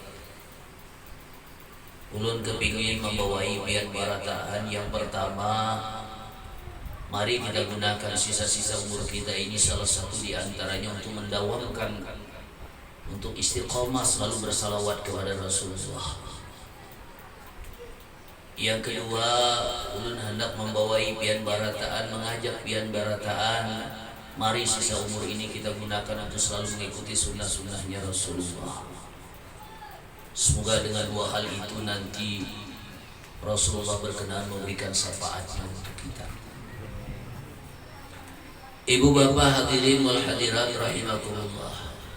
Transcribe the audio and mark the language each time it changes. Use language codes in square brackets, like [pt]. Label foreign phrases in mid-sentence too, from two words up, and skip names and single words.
[bjn] Ulun kepingin membawai pian barataan. [id] Yang pertama, mari kita gunakan sisa-sisa umur kita ini salah satu di antaranya untuk mendawamkan, untuk istiqomah selalu bersalawat kepada Rasulullah. Yang kedua, [bjn] ulun hendak membawai pian barataan, mengajak pian barataan, [id] mari sisa umur ini kita gunakan untuk selalu mengikuti sunnah-sunnahnya Rasulullah. Semoga dengan dua hal itu nanti Rasulullah berkenan memberikan syafaatnya untuk kita. Ibu bapak [ar] hadirin wal hadirat rahimakumullah.